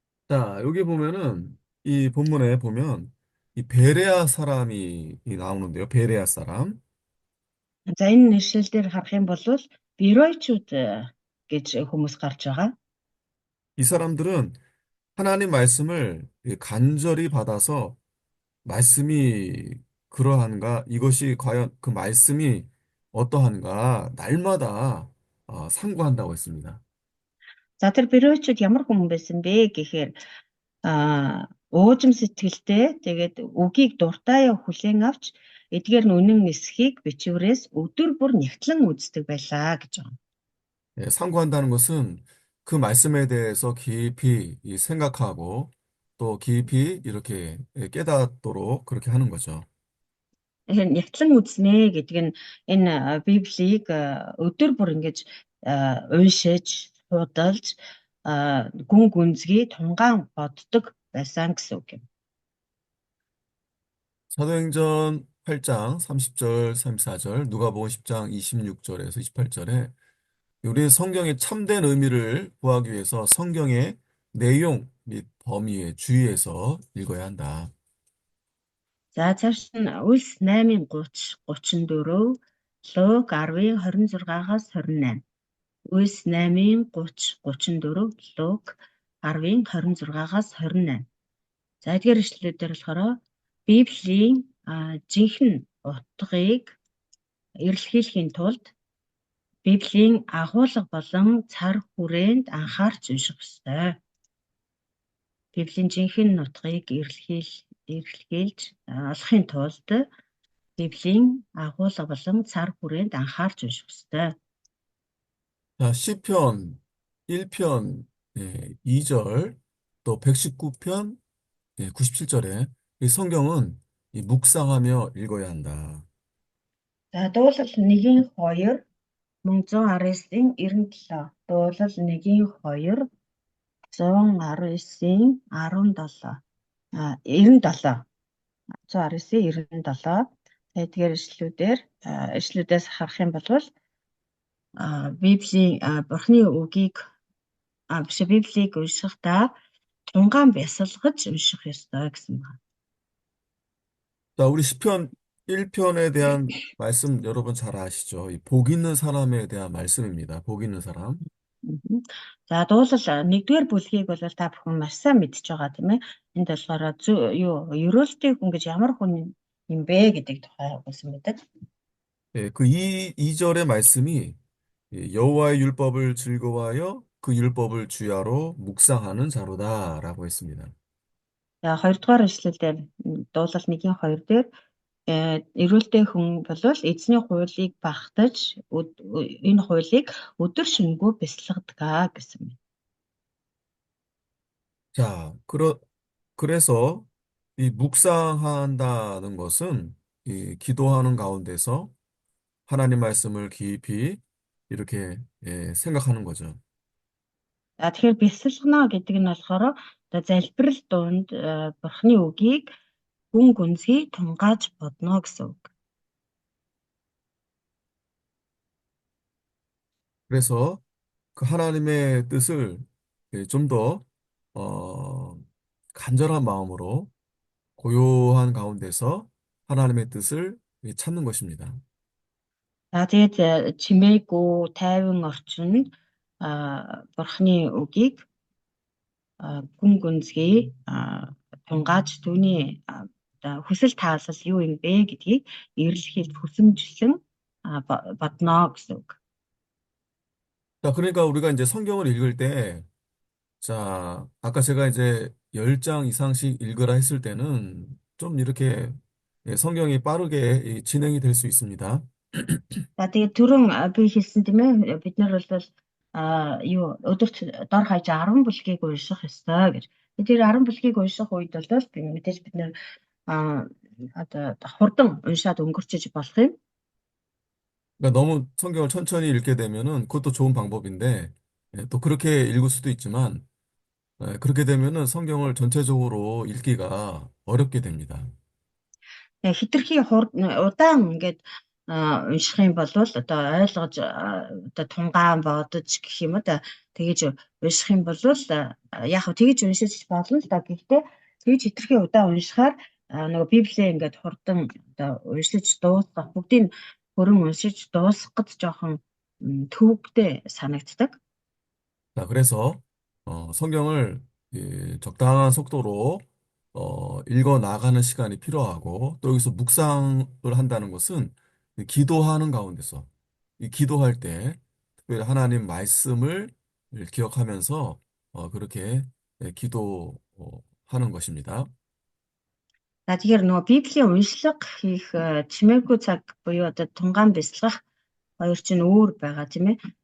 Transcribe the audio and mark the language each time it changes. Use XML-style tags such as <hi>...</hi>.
<ko>자, 여기 보면은 이 본문에 보면 이 베레아 사람이 나오는데요. 베레아 사람.</ko> <mn>За энэ нэшлэл дээр харах юм бол Беройчууд гэж хүмүүс гарч байгаа.</mn> <ko>이 사람들은 하나님 말씀을 간절히 받아서 말씀이 그러한가, 이것이 과연 그 말씀이 어떠한가, 날마다 상고한다고 했습니다.</ko> <mn>За тэр Берөөчүүд ямар хүмүүс байсан бэ гэхээр уужим сэтгэлтэй тэгээд үгийг дуртай хүлээн авч эдгээр нь үнэн эсхийг бичвэрээс өдөр бүр нягтлан үздэг байлаа гэж байна.</mn> <ko>상고한다는 것은 그 말씀에 대해서 깊이 이 생각하고 또 깊이 이렇게 깨닫도록 그렇게 하는 거죠.</ko> <mn>Тэгэхээр нягтлан үзнэ гэдэг нь энэ Библийг өдөр бүр ингэж уншиж, судалж, гүн гүнзгий тунгаан боддог байсан гэсэн үг юм.</mn> <ko>사도행전 8장 30절, 34절, 누가복음 10장 26절에서 28절에 우리 성경의 참된 의미를 구하기 위해서 성경의 내용 및 범위에 주의해서 읽어야 한다.</ko> <mn>За цааш нь Үлс 8:30 34, Лук 10:26-аас 28. Үлс 8:30 34, Лук 10:26-аас 28. За эдгээр ишлэлүүдээр болохоор Библийн жинхэнэ утгыг эрэлхийлэхийн тулд Библийн агуулга болон цар хүрээнд анхаарч унших ёстой. Библийн жинхэнэ нутгийг эрэлхийлж олохын тулд Библийн агуулга болон цар хүрээнд анхаарч унших ёстой.</mn> <ko>자, 시편 1편 2절 또 119편 97절에 이 성경은 이 묵상하며 읽어야 한다.</ko> <mn>За дуулал 1-2 мөн 119-ийн 97. Дуулал 1-2 119-ийн 17. 97. 119-ийн 97. Тэгэхээр ишлүүдээс харах юм бол Библийн Бурхны үгийг Библийг уншихдаа тунгаан бясалгаж унших ёстой гэсэн байна.</mn> <ko>자, 우리 시편 1편에 대한 말씀 여러분 잘 아시죠? 이 복 있는 사람에 대한 말씀입니다. 복 있는 사람.</ko> <mn>За дуулал 1-р бүлгийг бол та бүхэн маш сайн мэдж байгаа тийм ээ. Энд болохоор ерөөлтэй хүн гэж ямар хүн юм бэ гэдэг тухай өгсөн байдаг.</mn> <ko>그 2절의 말씀이 여호와의 율법을 즐거워하여 그 율법을 주야로 묵상하는 자로다라고 했습니다.</ko> <mn>За 2-р ишлэлээр дуулал 1-2 дээр эрүүлтэй хүн бол эзний хуулийг багтаж энэ хуулийг өдөр шөнөгүй бясалгадаг гэсэн байна.</mn> <ko>자, 그래서 이 묵상한다는 것은 이 기도하는 가운데서 하나님 말씀을 깊이 이렇게 생각하는 거죠.</ko> <mn>За тэгэхээр бясалгана гэдэг нь болохоор одоо залбирал донд Бурхны үгийг гүн гүнзгий тунгааж бодно гэсэн үг.</mn> <ko>그래서 그 하나님의 뜻을 좀 더 간절한 마음으로 고요한 가운데서 하나님의 뜻을 찾는 것입니다.</ko> <mn>За тэгээд чимээгүй тайван орчинд Бурхны үгийг гүн гүнзгий тунгааж түүний хүсэл таалал юу юм бэ гэдгийг эрэлхийлж хүсэмжлэн бодно гэсэн үг.</mn> <ko>자, 그러니까 우리가 이제 성경을 읽을 때, 자, 아까 제가 이제 10장 이상씩 읽으라 했을 때는 좀 이렇게 성경이 빠르게 진행이 될 수 있습니다.</ko> <mn>За тэгээд түрүүн би хэлсэн тийм ээ бид нар бол өдөрт дор хаяж 10 бүлгийг унших ёстой гэж. Тэр 10 бүлгийг унших үед бол мэдээж бид нар одоо хурдан уншаад өнгөрчөж болох юм.</mn> <ko>그러니까 너무 성경을 천천히 읽게 되면은 그것도 좋은 방법인데, 또 그렇게 읽을 수도 있지만, 그렇게 되면은 성경을 전체적으로 읽기가 어렵게 됩니다.</ko> <mn>Хитрхи удаан ингээд унших юм бол одоо ойлгож одоо тунгаан бодож гэх юм уу та тэгэж унших юм бол яг хөө тэгэж уншиж болно л да. Гэхдээ тэгэж хитрхи удаан уншихаар нөгөө Библийг ингээд хурдан одоо уншиж дуусгах бүгдийг хөрөн уншиж дуусгахад жоохон төвөгтэй санагддаг.</mn> <ko>자, 그래서 성경을 적당한 속도로 읽어 나가는 시간이 필요하고 또 여기서 묵상을 한다는 것은 이 기도하는 가운데서 이 기도할 때 특별히 하나님 말씀을 기억하면서 그렇게 기도하는 것입니다.</ko> <mn>За тэгэхээр нөгөө Библийн уншлага хийх чимээгүй цаг буюу одоо тунгаан бясалгах хоёр чинь өөр байгаа тийм ээ.</mn>